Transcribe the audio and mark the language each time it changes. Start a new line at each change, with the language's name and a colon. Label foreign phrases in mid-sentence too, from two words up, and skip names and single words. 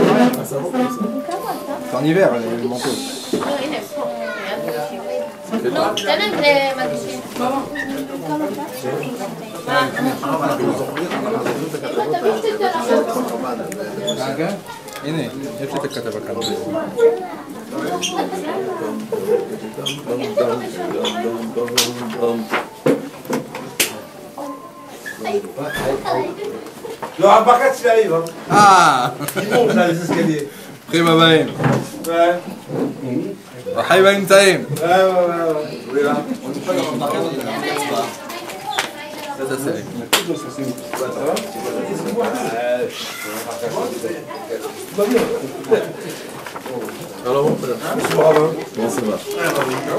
French: C'est en hiver, les manteaux.
Italian: No, tenete magazine.
Hebrew: הנה, יש לי את הכתבה כאן.
French: Le Rabakat, il arrive. Ah, Il monte là, les escaliers.
Hebrew: ברוכים הבאים.
French: Ouais.
Hebrew: ברוכים הנמצאים.
French: Ouais. On est là. Ça c'est. Alors bon, Monsieur le rabbin. comment ça va?